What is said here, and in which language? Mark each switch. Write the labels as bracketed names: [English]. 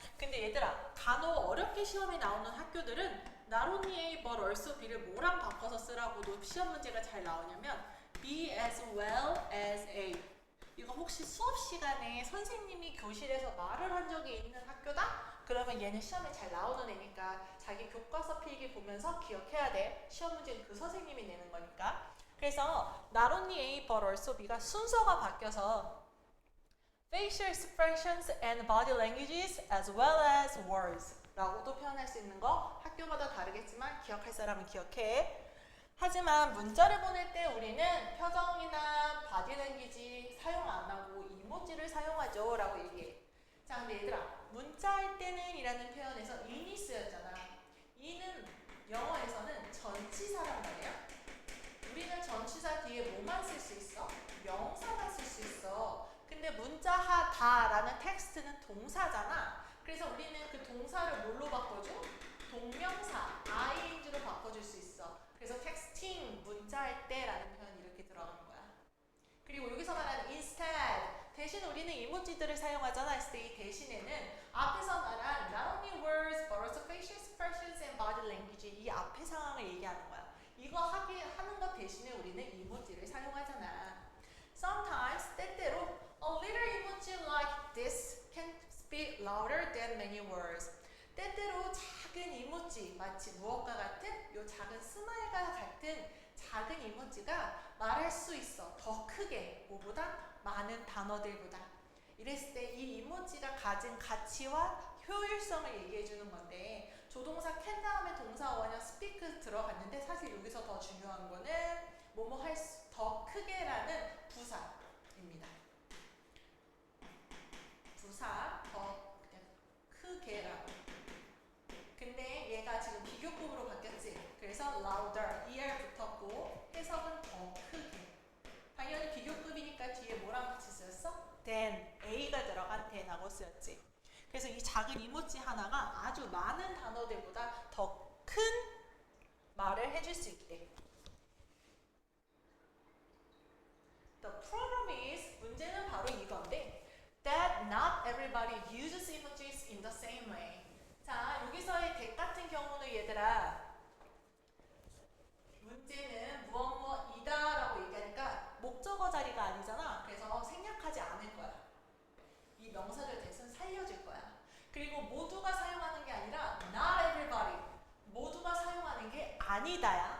[Korean] 근데 얘들아 간혹 어렵게 시험에 나오는 학교들은 [English] not only but also be [Korean] 를 뭐랑 바꿔서 쓰라고도 시험 문제가 잘 나오냐면 [English] be as well as a [Korean] 이거 혹시 수업 시간에 선생님이 교실에서 말을 한 적이 있는 학교다? 그러면 얘는 시험에 잘 나오는 애니까 자기 교과서 필기 보면서 기억해야 돼. 시험 문제는 그 선생님이 내는 거니까. 그래서 not only A but also B가 순서가 바뀌어서 [English] facial expressions and body languages as well as words [Korean] 라고도 표현할 수 있는 거 학교마다 다르겠지만 기억할 사람은 기억해. 하지만 문자를 보낼 때 우리는 표정이나 바디 랭귀지 사용 안 하고 이모지를 사용하죠 라고 얘기해. 자, 근데 얘들아, 문자할 때는 이라는 표현에서 in이 쓰였잖아. in은 영어에서는 전치사란 말이야. 우리는 전치사 뒤에 뭐만 쓸 수 있어? 명사만 쓸 수 있어. 근데 문자하다라는 텍스트는 동사잖아. 그래서 우리는 그 동사를 뭘로 바꿔줘? 동명사 ing로 바꿔줄 수 있어. 그래서 텍스팅, 문자할 때라는 표현이 이렇게 들어가는 거야. 그리고 여기서 말하는 instead, 대신 우리는 이모지들을 사용하잖아 했을 때 이 대신에는 앞에서 말한 [English] not only words but also facial expressions and body language [Korean] 이 앞에 상황을 얘기하는 거야. 이거 하는 것 대신에 우리는 이모지를 사용하잖아. [English] Sometimes [Korean] 때때로 [English] a little emoji like this can speak louder than many words. [Korean] 때때로 작은 이모지, 마치 무엇과 같은 요 작은 스마일과 같은 작은 이모지가 말할 수 있어. 더 크게, 뭐보다? 많은 단어들보다. 이랬을 때 이 이모지가 가진 가치와 효율성을 얘기해 주는 건데 조동사 can 다음에 동사 원형 speak 들어갔는데 사실 여기서 더 중요한 거는 뭐뭐 할 수 더 크게라는 부사입니다. 부사 더 그냥 크게라고. 근데 얘가 지금 비교급으로 바뀌었지. 그래서 louder, er 붙었고 해석은 더 크게. 당연히 비교급이니까 뒤에 뭐랑 같이 쓰였어? than, a가 들어간 than하고 쓰였지. 그래서 이 작은 이모지 하나가 아주 많은 단어들보다 더 큰 말을 해줄 수 있게. [English] The problem is, [Korean] 문제는 바로 이건데 [English] that not everybody uses emojis in the same way. [Korean] 자, 여기서의 that 같은 경우는 얘들아 문제는 무엇이다 라고 얘기하니까 목적어 자리가 아니잖아. 그래서 생략하지 않을 거야. 이 명사를 대신 살려줄 거야. 그리고 모두가 사용하는 게 아니라 [English] not everybody [Korean] 모두가 사용하는 게 아니다야.